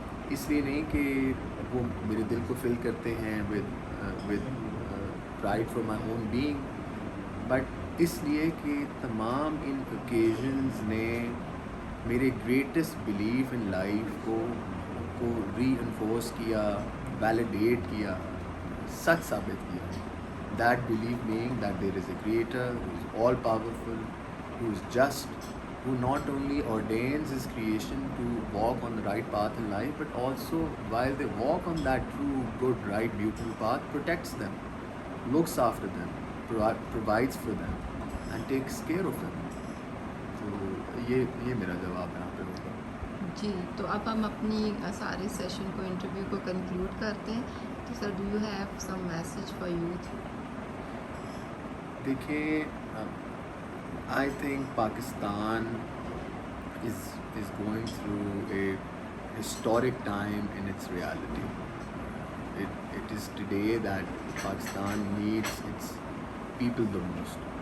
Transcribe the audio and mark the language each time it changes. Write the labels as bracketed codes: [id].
[ur] اس لیے نہیں کہ وہ میرے دل کو فل کرتے ہیں [en] with pride for my own being, [ur] but اس لیے کہ تمام ان اوکیزنز نے میرے [en] greatest belief in life [ur] کو ری انفورس کیا, ویلیڈیٹ کیا, سچ ثابت کیا. [en] That belief being that there is a creator who is all powerful, who is just, who not only ordains his creation to walk on the right path in life, but also while they walk on that true, good, right, beautiful path, protects them, looks after them, provides for them and takes care of them. [ur] تو یہ میرا جواب ہے آپ لوگوں کا. جی تو اب ہم اپنی سارے سیشن کو انٹرویو کو کنکلوڈ کرتے ہیں. [en] تو sir do you have some message for youth? [ur] دیکھیں [en] I think Pakistan is going through a historic time in its reality. It is today that Pakistan needs its people the most.